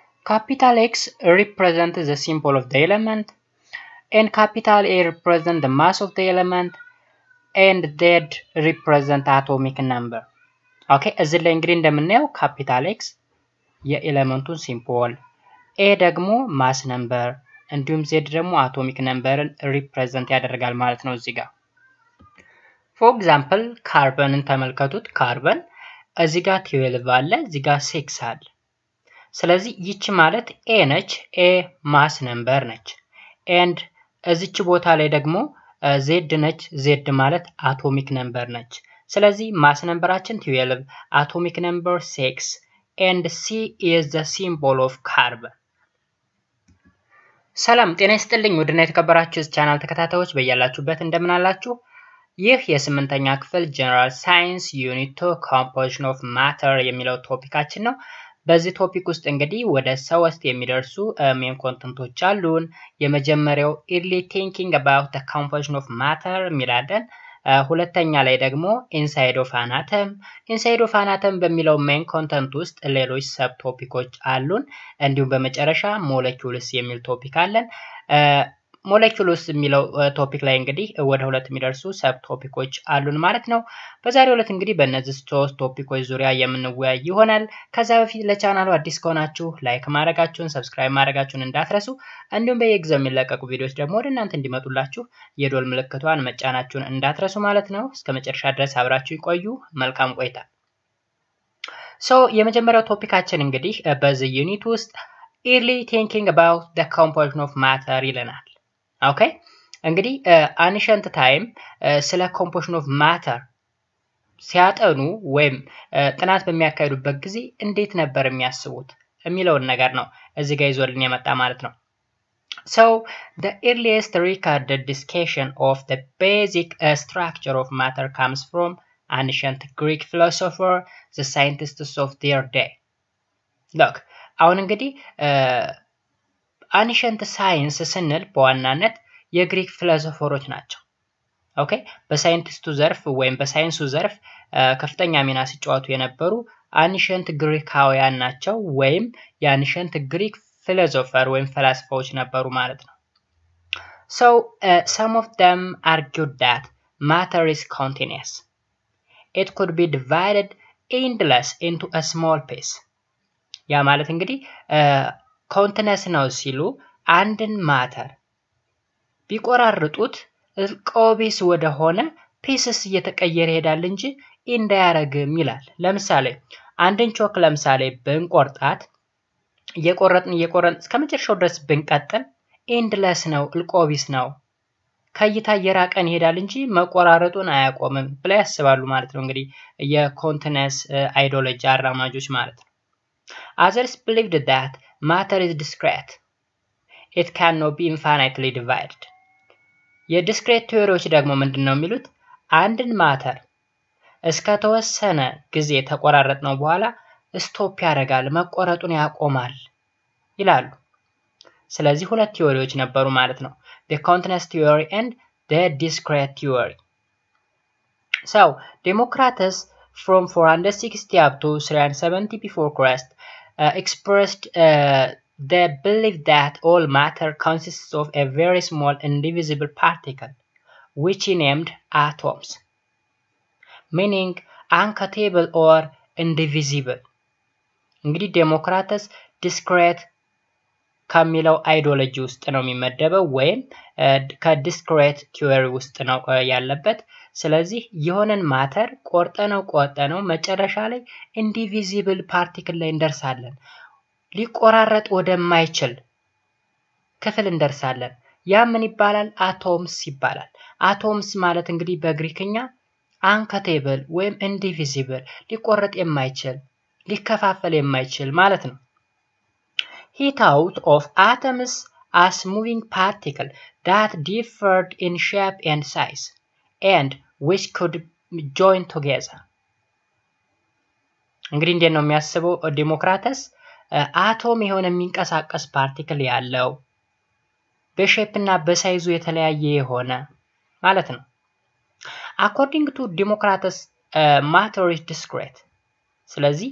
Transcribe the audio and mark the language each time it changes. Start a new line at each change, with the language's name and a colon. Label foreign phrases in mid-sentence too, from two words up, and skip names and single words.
English: capital X represents the symbol of the element, and capital A represents the mass of the element, and Z represent atomic number.
Amharic: ኦኬ እዚህ ላይ እንግዲህ እንደምናየው
English: capital X
Amharic: የኤሌመንቱን ሲምቦል፣ ኤ ደግሞ
English: mass number
Amharic: እንዲሁም ዜድ ደግሞ አቶሚክ ነምበርን ሪፕሬዘንት ያደርጋል ማለት ነው እዚህ ጋር።
English: for example
Amharic: ካርበንን ተመልከቱት። ካርበን እዚህ ጋር 12 አለ፣ እዚህ ጋር 6 አለ። ስለዚህ ይቺ ማለት ኤ ነች፣ ኤ
English: mass number
Amharic: ነች። ኤንድ እዚች ቦታ ላይ ደግሞ ዜድ ነች፣ ዜድ ማለት
English: atomic number
Amharic: ነች። ስለዚህ ማስ ነምበራችን 12፣
English: atomic number
Amharic: 6
English: and C is the symbol of carbon።
Amharic: ሰላም ጤና ይስጥልኝ ውድና የተከበራችሁ ቻናል ተከታታዮች በእያላችሁበት እንደምን አላችሁ? ይህ የስምንተኛ ክፍል
English: general science
Amharic: ዩኒት 2
English: composition of matter
Amharic: የሚለው ቶፒካችን ነው። በዚህ ቶፒክ ውስጥ እንግዲህ ወደ 3 የሚደርሱ ሜን ኮንተንቶች አሉን። የመጀመሪያው
English: early thinking about the composition of matter
Amharic: የሚላለን። ሁለተኛ ላይ ደግሞ
English: inside of an atom። inside of an atom
Amharic: በሚለው
English: main content
Amharic: ውስጥ ሌሎች ሰብ ቶፒኮች አሉን። እንዲሁም በመጨረሻ ሞለኪውልስ የሚል ቶፒክ አለን። ሞለኪውልስ የሚለው ቶፒክ ላይ እንግዲህ ወደ 2 የሚደርሱ ሰብ ቶፒኮች አሉን ማለት ነው። በዛሬው ዕለት እንግዲህ በእነዚህ 3 ቶፒኮች ዙሪያ የምንወያይ ይሆናል። ከዛ በፊት ለቻናሉ አዲስ ከሆናችሁ ላይክ ማድረጋችሁን፣ ሰብስክራይብ ማድረጋችሁን እንዳትረሱ። እንዲሁም በየጊዜው የሚለቀቁ ቪዲዮዎች ደግሞ ወደ እናንተ እንዲመጡላችሁ የዶል ምልክቷን መጫናችሁን እንዳትረሱ ማለት ነው። እስከ መጨረሻ ድረስ አብራችሁ ይቆዩ። መልካም ቆይታ። የመጀመሪያው ቶፒካችን እንግዲህ በዚህ ዩኒት ውስጥ
English: early thinking about the composition of matter
Amharic: ይለናል። ኦኬ እንግዲህ
English: ancient time
Amharic: ስለ
English: composition of matter
Amharic: ሲያጠኑ ወይም ጥናት በሚያካሂዱበት ጊዜ እንዴት ነበር የሚያስቡት የሚለውን ነገር ነው እዚህ ጋር ይዞልን የመጣ ማለት ነው።
English: So the earliest recorded discussion of the basic structure of matter comes from ancient Greek philosopher, the scientists of their day. Look,
Amharic: አሁን እንግዲህ
English: ancient science
Amharic: ስንል በዋናነት የግሪክ ፊሎሶፈሮች ናቸው። ኦኬ በሳይንቲስቱ ዘርፍ ወይም በሳይንሱ ዘርፍ ከፍተኛ ሚና ሲጫወቱ የነበሩ አኒሸንት ግሪካውያን ናቸው ወይም የአኒሸንት
English: Greek philosopher
Amharic: ወይም ፈላስፋዎች ነበሩ ማለት ነው።
English: So some of them argued that matter is continuous. It could be divided endless into a small piece.
Amharic: ያ ማለት እንግዲህ ኮንቲነስ ነው ሲሉ አንድን ማተር ቢቆራርጡት ቆቢስ ወደሆነ ፒስስ እየተቀየረ ይሄዳል እንጂ እንዳያረግም ይላል። ለምሳሌ አንድን ቾክ ለምሳሌ ብንቆርጣት እየቆረጥን እስከመጨረሻው ድረስ ብንቀጥል ኤንድለስ ነው፣ እልቆቢስ ነው፣ ከይታ እየራቀን ይሄዳል እንጂ መቆራረጡን አያቆምም ብለው ያስባሉ ማለት ነው። እንግዲህ የኮንቲነስ አይዲዮሎጂ አራማጆች ማለት ነው።
English: Others believed that matter is discrete. It cannot be infinitely divided.
Amharic: የዲስክሬት ቲዮሪዎች ደግሞ ምንድነው የሚሉት? አንድን ማተር እስከ ተወሰነ ጊዜ ተቆራረጥነው በኋላ ስቶፕ ያደርጋል፣ መቆረጡን ያቆማል ይላሉ። ስለዚህ ሁለት ቲዮሪዎች ነበሩ ማለት ነው።
English: The continuous theory and the discrete theory. So, Democritus from 460 up to 370 before Christ expressed the belief that all matter consists of a very small indivisible particle, which he named atoms, meaning uncountable or indivisible.
Amharic: እንግዲህ ዴሞክራተስ ዲስክሬት ከሚለው አይዲዮሎጂ ውስጥ ነው የሚመደበው ወይም ከዲስክሬት ቲዮሪ ውስጥ ነው ያለበት። ስለዚህ የሆነን ማተር ቆርጠነው መጨረሻ ላይ
English: indivisible particle
Amharic: ላይ እንደርሳለን፣ ሊቆራረጥ ወደማይችል ክፍል እንደርሳለን። ያ ምን ይባላል? አቶምስ ይባላል። አቶምስ ማለት እንግዲህ በግሪክኛ አንካቴብል ወይም ኢንዲቪዚብል፣ ሊቆረጥ የማይችል ሊከፋፈል የማይችል ማለት ነው።
English: He thought of atoms as moving particles that differed in shape and size and which could join together.
Amharic: እንግዲህ እንዴት ነው የሚያስበው ዴሞክራተስ? አቶም የሆነ የሚንቀሳቀስ ፓርቲክል ያለው በሼፕ እና በሳይዙ የተለያየ የሆነ ማለት ነው።
English: According to Democritus, matter is discrete.